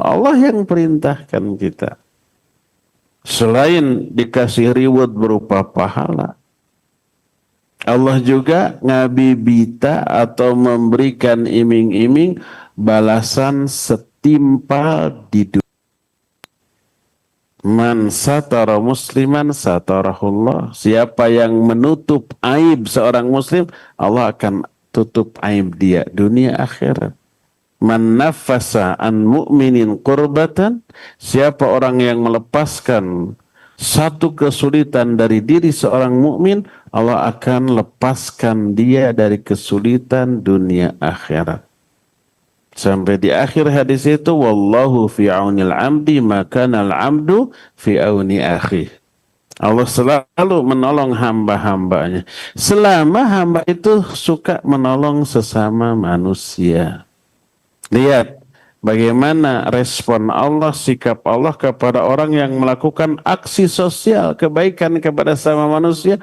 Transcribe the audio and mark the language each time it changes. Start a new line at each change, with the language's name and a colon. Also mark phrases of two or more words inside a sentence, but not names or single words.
Indonesian: Allah yang perintahkan kita. Selain dikasih reward berupa pahala, Allah juga ngabibita atau memberikan iming-iming balasan setimpal di dunia.
Arabic: من ستر مسلما ستره الله.
Indonesian: Siapa yang menutup aib seorang muslim, Allah akan tutup aib dia dunia akhirat.
Arabic: من نفس عن مؤمن كربة.
Indonesian: Siapa orang yang melepaskan satu kesulitan dari diri seorang mukmin, Allah akan lepaskan dia dari kesulitan dunia akhirat. Sampai di akhir hadis itu,
Arabic: والله في عون العبد ما كان العبد في عون أخيه.
Indonesian: Allah selalu menolong hamba-hambanya selama hamba itu suka menolong sesama manusia. Lihat bagaimana respon Allah, sikap Allah kepada orang yang melakukan aksi sosial kebaikan kepada sama manusia.